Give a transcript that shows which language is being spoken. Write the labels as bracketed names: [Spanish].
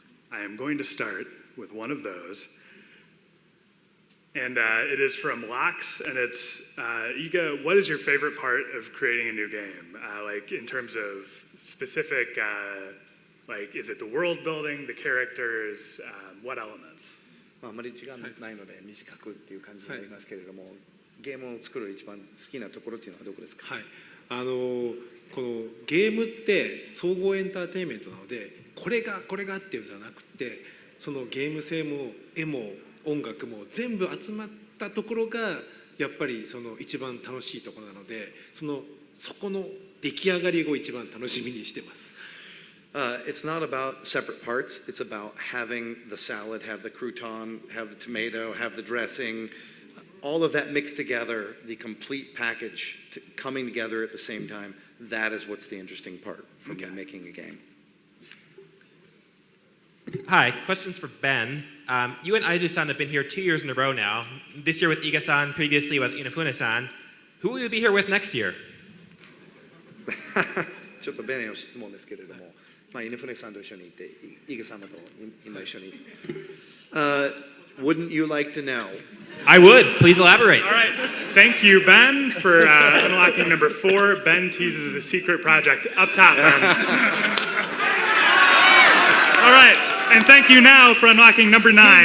[English] I am going to start with one of those. And it is from Lox, and it's, Iga, what is your favorite part of creating a new game? Like in terms of specific, like is it the world building, the characters, what elements? [Japanese] あまり時間ないので短くっていう感じになりますけれども、ゲームを作る一番好きなところっていうのはどこですか？はい、このゲームって総合エンターテインメントなので、これがっていうんじゃなくて、そのゲーム性も絵も音楽も全部集まったところがやっぱりその一番楽しいところなので、そこの出来上がりを一番楽しみにしてます。 [English] It's not about separate parts. It's about having the salad, have the crouton, have the tomato, have the dressing, all of that mixed together, the complete package coming together at the same time. That is what's the interesting part from making a game. Hi, questions for Ben. You and Aizu-san have been here 2 years in a row now. This year with Iga-san, previously with Inafune-san. Who will you be here with next year? [Japanese] ちょっとベネの質問ですけれども、まあイヌフネさんと一緒にいて、イグさんと今一緒に。 [English] Wouldn't you like to know? I would. Please elaborate. All right. Thank you, Ben, for unlocking number 4. Ben teases a secret project up top, Ben. All right. And thank you now for unlocking number 9.